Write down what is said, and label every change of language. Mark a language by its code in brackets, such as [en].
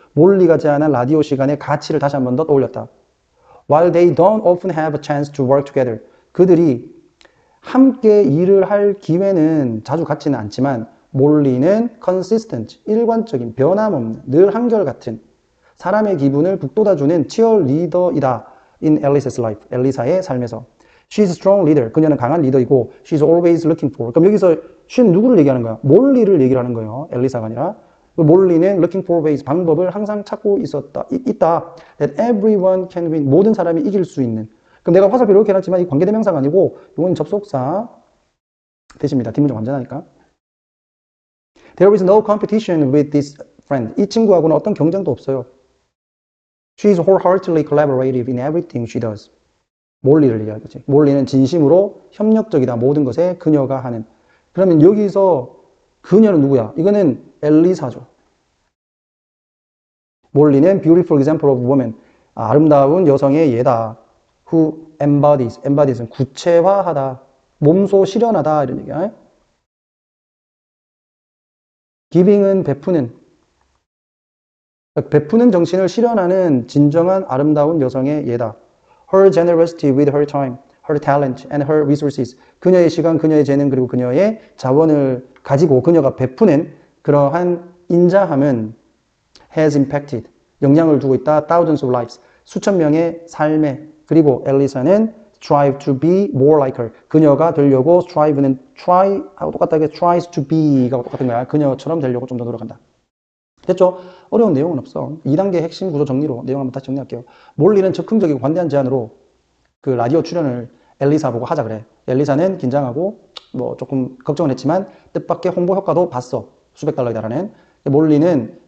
[ko] 몰리가 제안한 라디오 시간의 가치를 다시 한 번 더 떠올렸다. [en] While they don't often have a chance to work together, [ko] 그들이 함께 일을 할 기회는 자주 갖지는 않지만 몰리는 consistent, 일관적인, 변함없는, 늘 한결같은 사람의 기분을 북돋아주는 치어리더이다. [en] In Alice's life, [ko] 엘리사의 삶에서. [en] She's a strong leader, [ko] 그녀는 강한 리더이고 [en] She's always looking for, [ko] 그럼 여기서 she는 누구를 얘기하는 거야? 몰리를 얘기를 하는 거예요. 엘리사가 아니라. 몰리는 [en] looking for ways, [ko] 방법을 항상 찾고 있다. [en] That everyone can win, [ko] 모든 사람이 이길 수 있는. 그럼 내가 화살표를 이렇게 해놨지만 이 관계대명사가 아니고 이건 접속사 대신입니다. 뒷문장 완전하니까. [en] There is no competition with this friend. [ko] 이 친구하고는 어떤 경쟁도 없어요. [en] She is wholeheartedly collaborative in everything she does. [ko] 몰리를 얘기하는 거지. 몰리는 진심으로 협력적이다. 모든 것에 그녀가 하는. 그러면 여기서 그녀는 누구야? 이거는 엘리사죠. [en] 몰리는 beautiful example of woman. [ko] 아름다운 여성의 예다. Who embodies는 구체화하다. 몸소 실현하다. 이런 얘기야. giving은 베푸는 정신을 실현하는 진정한 아름다운 여성의 예다. [en] Her generosity with her time, her talent and her resources. [ko] 그녀의 시간, 그녀의 재능, 그리고 그녀의 자원을 가지고 그녀가 베푸는 그러한 인자함은 [en] has impacted, [ko] 영향을 주고 있다. [en] Thousands of lives, [ko] 수천 명의 삶에. 그리고 엘리사는 strive to be more like her. 그녀가 되려고 strive는 try하고 똑같다. [en] tries to be [ko] 가 똑같은 거야. 그녀처럼 되려고 좀 더 노력한다. 됐죠? 어려운 내용은 없어. 2단계 핵심 구조 정리로 내용 한번 다시 정리할게요. 몰리는 적극적이고 관대한 제안으로 그 라디오 출연을 엘리사 보고 하자 그래. 엘리사는 긴장하고 뭐 조금 걱정을 했지만 뜻밖의 홍보 효과도 봤어. 수백 달러에 달하는. 몰리는